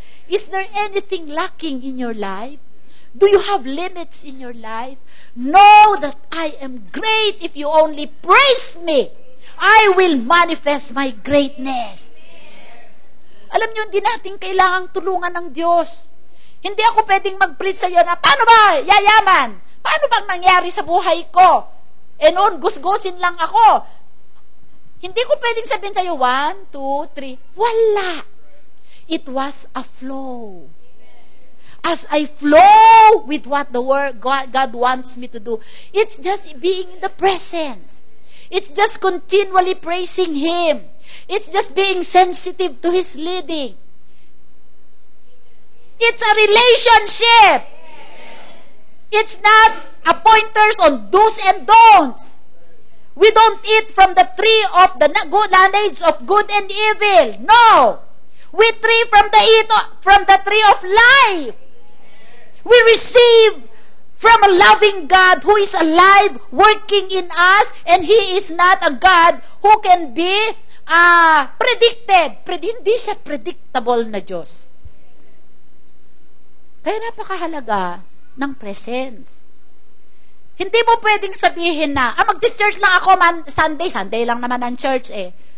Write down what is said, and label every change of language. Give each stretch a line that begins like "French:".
English: Is there anything lacking in your life? Do you have limits in your life? Know that I am great if you only praise me. I will manifest my greatness.
Filipino: Alam niyo, hindi natin kailangang tulungan ng Diyos. Hindi ako pwedeng mag-praise sa iyo na, paano ba yayaman? Paano bang nangyari sa buhay ko? E noon, gusgusin lang ako. Hindi ko pwedeng sabihin sa iyo, 1, 2, 3. Wala.
English: It was a flow. As I flow with what the word God wants me to do, it's just being in the presence. It's just continually praising Him. It's just being sensitive to His leading. It's a relationship. It's not a pointers on do's and don'ts. We don't eat from the tree of the knowledge of good and evil. No. We tree from the tree of life. We receive from a loving God who is alive, working in us, and He is not a God who can be predicted.
Filipino: Hindi siya predictable na Diyos. Kaya napakahalaga ng presence. Hindi mo pwedeng sabihin na, mag-church lang ako Sunday lang naman ang church eh.